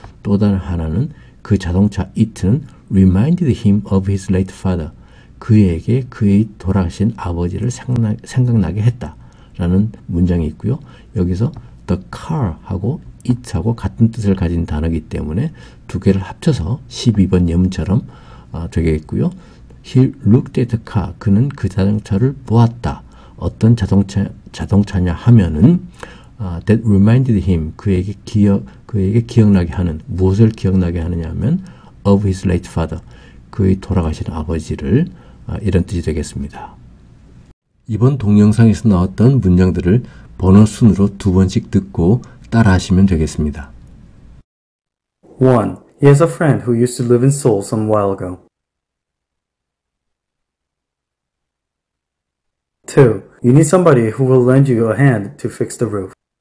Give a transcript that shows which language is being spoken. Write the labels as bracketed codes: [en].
[ko] 또 다른 하나는 그 자동차 it는 [en] reminded him of his late father [ko] 그에게 그의 돌아가신 아버지를 생각나게 했다 라는 문장이 있고요. 여기서 the car 하고 it하고 같은 뜻을 가진 단어이기 때문에 두 개를 합쳐서 12번 예문처럼 되겠고요. [en] He looked at the car [ko] 그는 그 자동차를 보았다. 어떤 자동차냐 하면은 [en] that reminded him [ko] 그에게 기억나게 하는 무엇을 기억나게 하느냐 하면 [en] of his late father [ko] 그의 돌아가신 아버지를 이런 뜻이 되겠습니다. 이번 동영상에서 나왔던 문장들을 번호 순으로 두 번씩 듣고 따라 하시면 되겠습니다. 1. [en] He has a friend who used to live in Seoul some while ago. 2. You need somebody who will lend you a hand to fix the roof.